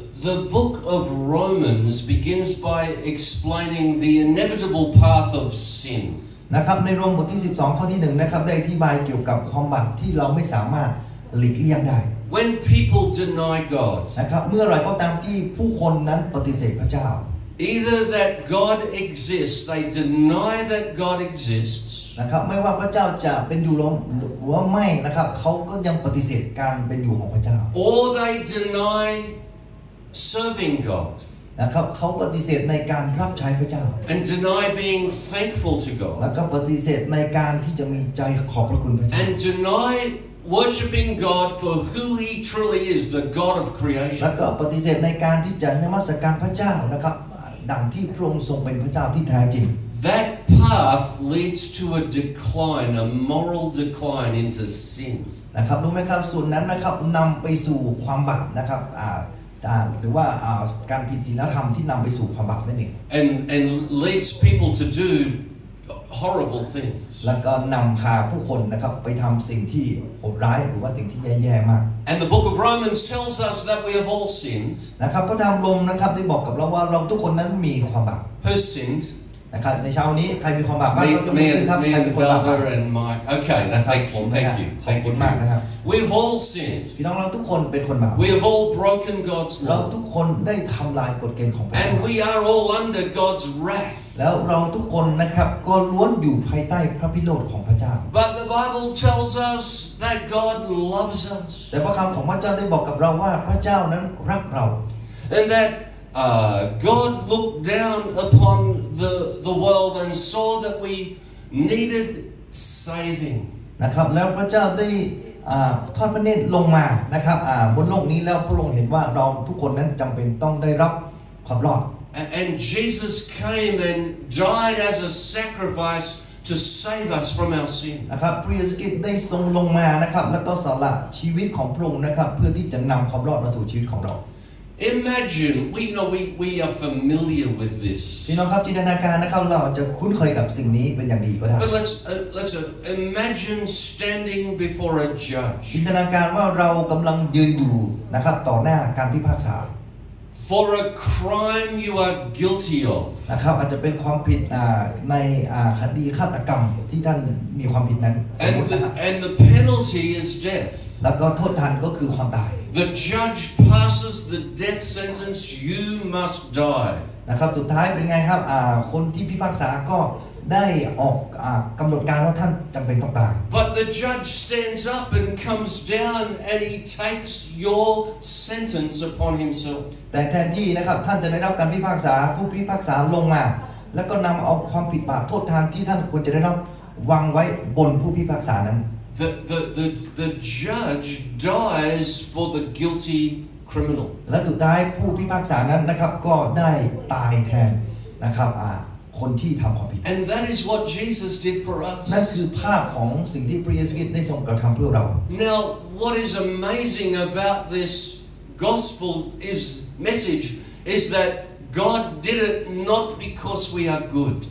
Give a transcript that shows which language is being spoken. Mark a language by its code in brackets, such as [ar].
[en] The book of Romans begins by explaining the inevitable path of sin. [th] นะครับในโรมบทที่12ข้อที่1นะครับได้อธิบายเกี่ยวกับความบาปที่เราไม่สามารถหลีกเลี่ยงได้ [en] When people deny God, [th] นะครับเมื่อไรก็ตามที่ผู้คนนั้นปฏิเสธพระเจ้า [en] either that God exists, they deny that God exists, [th] นะครับไม่ว่าพระเจ้าจะเป็นอยู่หรือว่าไม่นะครับเขาก็ยังปฏิเสธการเป็นอยู่ของพระเจ้า [en] or they deny serving God [th] นะครับเขาปฏิเสธในการรับใช้พระเจ้า [en] and deny being thankful to [th] แล้ว [en] God [th] ก็ปฏิเสธในการที่จะมีใจขอบพระคุณพระเจ้า [en] and deny worshipping God for who He truly is, the God of [th] แล้ว [en] creation. [th] ก็ปฏิเสธในการที่จะนมัสการพระเจ้านะครับดังที่พระองค์ทรงเป็นพระเจ้าที่แท้จริง [en] That path leads to a decline, a moral decline into sin. [th] นะครับรู้ไหมครับส่วนนั้นนะครับนำไปสู่ความบาปนะครับหรือว่าการผิดศีลธรรมที่นำไปสู่ความบาปนั่นเอง [en] And leads people to do horrible things. [th] แล้วก็นำพาผู้คนนะครับไปทำสิ่งที่โหดร้ายหรือว่าสิ่งที่แย่ๆมาก [en] And the book of Romans tells us that we have all sinned. [th] นะครับพระธรรมโรมนะครับได้บอกกับเราว่าเราทุกคนนั้นมีความบาป [en] Who's sinned? [th] นะครับในเช้านี้ใครมีความบาปบ้างยกมือขึ้นครับ [en] Me [th] ใคร [en] and [th] มีความบาปบ้าง [en] Valda and Mike. Okay, no, thank you, thank you, [th] ขอบ [en] thank [th] คุ [en] you. [th] ณมากนะครับ [en] We've all sinned. [th] พี่น้องเราทุกคนเป็นคนบาป [en] We have all broken God's [th] เรา [en] law. [th] ทุกคนได้ทำลายกฎเกณฑ์ของพระเจ้า [en] And we are all under God's wrath. [th] แล้วเราทุกคนนะครับก็ล้วนอยู่ภายใต้พระพิโรธของพระเจ้า [en] But the Bible tells us that God loves us. [th] แต่พระคำของพระเจ้าได้บอกกับเราว่าพระเจ้านั้นรักเรา [en] And that God looked down upon the world and saw that we needed saving. [th] นะครับแล้วพระเจ้าได้ทอดพระเนตรลงมานะครับบนโลกนี้แล้วพระองค์เห็นว่าเราทุกคนนั้นจำเป็นต้องได้รับความรอด [en] And Jesus came and died as a sacrifice to save us from our sin. [th] นะครับพระเยซูคริสต์ได้ทรงลงมานะครับแล้วก็สละชีวิตของพระองค์นะครับเพื่อที่จะนำความรอดมาสู่ชีวิตของเรา [en] Imagine, we are familiar with this. [th] พี่น้องครับจินตนาการนะครับเราจะคุ้นเคยกับสิ่งนี้เป็นอย่างดีก็ได้ [en] But let's imagine standing before a [th] จิน [en] judge [th] ตนาการว่าเรากำลังยืนอยู่นะครับต่อหน้าการพิพากษา [en] for a crime you are guilty of. [th] นะครับอาจจะเป็นความผิดในคดีฆาตกรรมที่ท่านมีความผิดนั้นสมมตินะครับ [en] And the penalty is death. [th] แล้วก็โทษทันก็คือความตาย [en] The judge passes the death sentence, you must die. [th] นะครับสุดท้ายเป็นไงครับคนที่พิพากษาก็ได้ออกกำหนดการว่าท่านจำเป็นต้องตาย [en] But the judge stands up and comes down and he takes your sentence upon himself. [th] แต่แทนที่นะครับท่านจะได้รับการพิพากษาผู้พิพากษาลงมาแล้วก็นำเอาความผิดบาปโทษทานที่ท่านควรจะได้รับวางไว้บนผู้พิพากษานั้น [en] The judge dies for the guilty criminal. [th] และสุดท้ายผู้พิพากษานั้นนะครับก็ได้ตายแทนนะครับคนที่ทำความผิด [en] And that is what Jesus did for [th] นั่น [en] us. [th] คือภาพของสิ่งที่พระเยซูคริสต์ได้ทรงกระทำเพื่อเรา [en] Now, what is amazing about this gospel message is that God did it not because we are good.